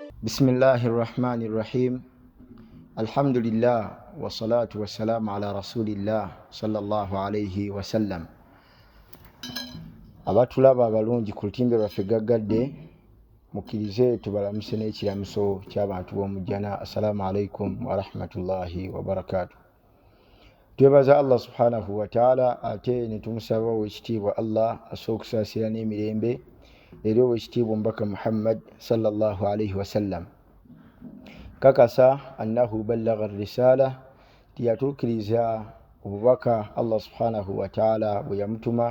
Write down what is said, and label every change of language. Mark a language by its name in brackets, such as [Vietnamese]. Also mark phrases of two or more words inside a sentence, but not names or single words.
[Arabic] بسم الله الرحمن الرحيم الحمد لله والصلاة والسلام على رسول الله صلى الله عليه وسلم. [Ganda] Abatulaba abalungi ku lutimbe lwaffe gaggadde mukkirize tubalamuse n'ekiramuso ky'abantu b'omujjana. [Arabic] السلام عليكم ورحمة الله وبركاته. [Ganda] Twebaza Allah [Arabic] سبحانه وتعالى [Ganda] ate ne tumusaba ow'ekitiibwa Allah asooka okusaasira n'emirembe eri ow'ekitiibwa omubaka Muhammad [Arabic] صلى الله عليه وسلم. [Ganda] Kakasa [Arabic] أنه بلغ الرسالة, [Ganda] tiyatuukiriza obubaka Allah [Arabic] سبحانه وتعالى [Ganda] bwe yamutuma.